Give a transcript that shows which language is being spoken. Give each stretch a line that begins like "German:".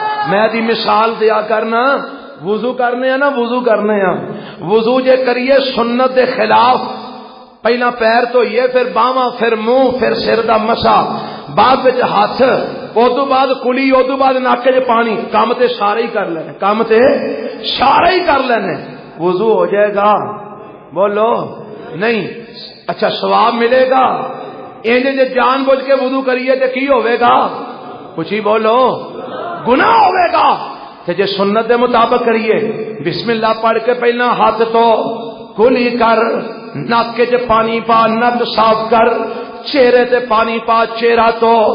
Punjabi: میں دی مثال دیا کرنا، وضو کرنے ہیں نا، وضو کرنے ہیں. وضو جے کریے سنت دے خلاف، پہلا پیر دھوئیے، پھر باواں، پھر منہ، پھر سر دا مسا، بعد وچ ہاتھ، ادو بعد کلی، ادو بعد نک چ پانی. کام تے سارے ہی کر لینے، کام تے سارے ہی کر لینے.
Urdu: وضو ہو جائے گا؟ بولو نہیں. اچھا ثواب ملے گا؟
Punjabi: انج جے جان بوجھ کے وضو کریے تے کی ہوے گا؟ کچھ ہی بولو. گناہ ہوے گا. تے جے سنت دے مطابق کریے، بسم اللہ پڑھ کے پہلا ہاتھ تو کلی کر، نک چ پانی پا، نک صاف کر، چہرے تے پانی پا، چہرہ تو